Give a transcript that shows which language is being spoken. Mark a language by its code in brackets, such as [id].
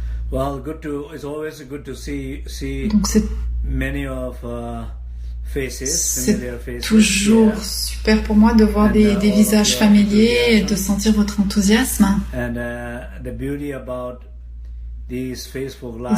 [en] Well, it's always good to see [fr] donc [en] many of faces, familiar faces. [fr] C'est toujours super pour moi de voir des visages familiers et de sentir votre enthousiasme. [en] And the beauty about these Facebook Live,